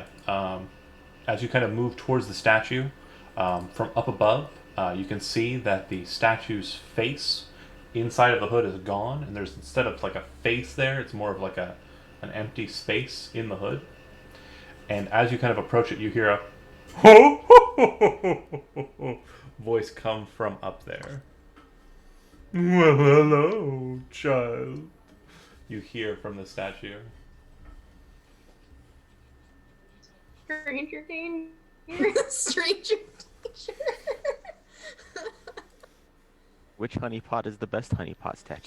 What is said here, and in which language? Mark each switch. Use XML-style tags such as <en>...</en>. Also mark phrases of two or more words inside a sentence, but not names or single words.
<en>As you kind of move towards the statue, from up above, you can see that the statue's face inside of the hood is gone, and there's, instead of like a face there, it's more of like an empty space in the hood. And as you kind of approach it, you hear a ho ho ho ho ho ho voice come from up there. Well, hello, child. You hear from the statue. Stranger danger. Stranger danger. Which honeypot is the best honeypot statue?</en>